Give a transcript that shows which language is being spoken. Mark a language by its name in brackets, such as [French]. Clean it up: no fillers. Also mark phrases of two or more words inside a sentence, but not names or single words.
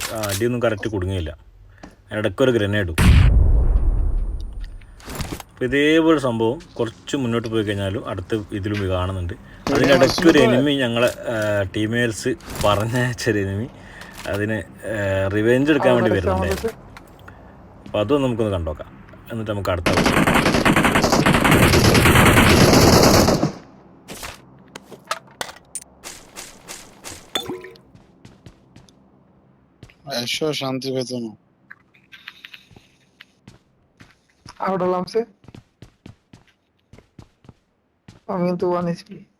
[Malayalam] അടിയൊന്നും കറക്റ്റ് കുടുങ്ങിയില്ല, ഇടയ്ക്കൊരു ഗ്രനേഡും. അപ്പോൾ ഇതേപോലെ സംഭവം കുറച്ച് മുന്നോട്ട് പോയി കഴിഞ്ഞാലും അടുത്ത ഇതിലും കാണുന്നുണ്ട്. അതിനിടയ്ക്ക് ഒരു എനിമി, ഞങ്ങളെ ടീമേഴ്സ് പറഞ്ഞൊരു എനിമി അതിന് റിവെഞ്ച് എടുക്കാൻ വേണ്ടി വരുന്നുണ്ടായിരുന്നു. അപ്പോൾ അതും നമുക്കൊന്ന് കണ്ടോക്കാം, എന്നിട്ട് നമുക്ക് അടുത്ത [Bangla] শান্তি পেত না। আউট হলাম সে, আমি কিন্তু 1 HP।